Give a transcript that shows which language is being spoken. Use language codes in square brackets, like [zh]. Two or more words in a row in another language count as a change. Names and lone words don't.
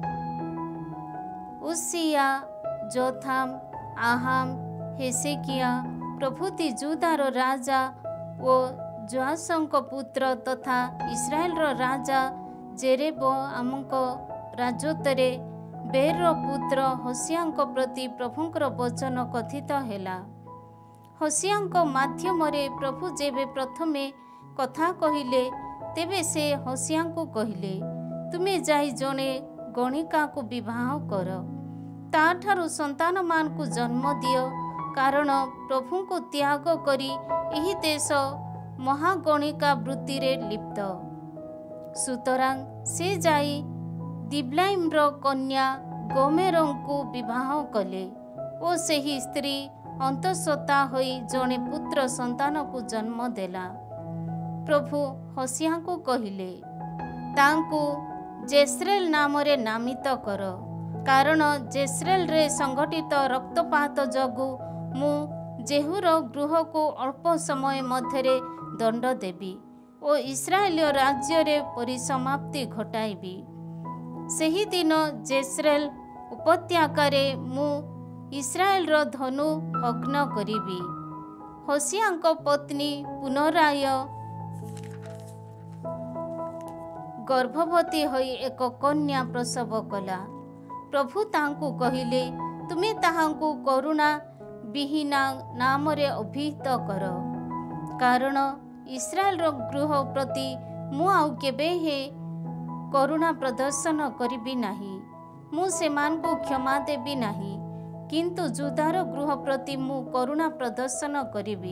[or] ଉସିୟା, ଯୋଥାମ, ଆହାମ, ହେସେକିୟା ପ୍ରଭୃତି ଯୁଦାର ରାଜା ଓ ଯୋଆସଙ୍କ ପୁତ୍ର ତଥା ଇସ୍ରାଏଲ ରାଜା ଯେରେବୋଆମଙ୍କ ରାଜତ୍ୱରେ ବେର ପୁତ୍ର ହୋସିୟାଙ୍କ ପ୍ରତି ପ୍ରଭୁଙ୍କର ବଚନ କଥିତ ହେଲା। ହୋସିୟାଙ୍କ ମାଧ୍ୟମରେ ପ୍ରଭୁ ଯେବେ ପ୍ରଥମେ କଥା କହିଲେ ତେବେ ସେ ହୋସିୟାଙ୍କୁ କହିଲେ, ତୁମେ ଯାଇ ଜଣେ ଗଣିକାକୁ ବିବାହ କର, ତାଠାରୁ ସନ୍ତାନମାନଙ୍କୁ ଜନ୍ମ ଦିଅ, କାରଣ ପ୍ରଭୁଙ୍କୁ ତ୍ୟାଗ କରି ଏହି ଦେଶ ମହାଗଣିକା ବୃତ୍ତିରେ ଲିପ୍ତ। ସୁତରାଂ ସେ ଯାଇ ଦିବ୍ଲାଇମର କନ୍ୟା ଗୋମେରଙ୍କୁ ବିବାହ କଲେ ଓ ସେହି ସ୍ତ୍ରୀ ଅନ୍ତଃସତ୍ତ୍ୱା ହୋଇ ଜଣେ ପୁତ୍ର ସନ୍ତାନକୁ ଜନ୍ମ ଦେଲା। ପ୍ରଭୁ ହୋସିୟାଙ୍କୁ କହିଲେ, ତାଙ୍କୁ ଜେସ୍ରେଲ ନାମରେ ନାମିତ କର, କାରଣ ଜେସ୍ରେଲରେ ସଂଘଟିତ ରକ୍ତପାତ ଯୋଗୁ ମୁଁ ଯେହୁର ଗୃହକୁ ଅଳ୍ପ ସମୟ ମଧ୍ୟରେ ଦଣ୍ଡ ଦେବି ଓ ଇସ୍ରାଏଲ ରାଜ୍ୟର ପରିସମାପ୍ତି ଘଟାଇବି। ସେହି ଦିନ ଜେସ୍ରେଲ ଉପତ୍ୟକାରେ ମୁଁ ଇସ୍ରାଏଲର ଧନୁ ଭଗ୍ନ କରିବି। ହୋସିୟାଙ୍କ ପତ୍ନୀ ପୁନରାୟ ଗର୍ଭବତୀ ହୋଇ ଏକ କନ୍ୟା ପ୍ରସବ କଲା। ପ୍ରଭୁ ତାଙ୍କୁ କହିଲେ, ତୁମେ ତାହାଙ୍କୁ କରୁଣା ବିହୀନା ନାମରେ ଅଭିହିତ କର, କାରଣ ଇସ୍ରାଏଲର ଗୃହ ପ୍ରତି ମୁଁ ଆଉ କେବେ ହେଁ କରୁଣା ପ୍ରଦର୍ଶନ କରିବି ନାହିଁ, ମୁଁ ସେମାନଙ୍କୁ କ୍ଷମା ଦେବି ନାହିଁ, କିନ୍ତୁ ଯୁଦାର ଗୃହ ପ୍ରତି ମୁଁ କରୁଣା ପ୍ରଦର୍ଶନ କରିବି।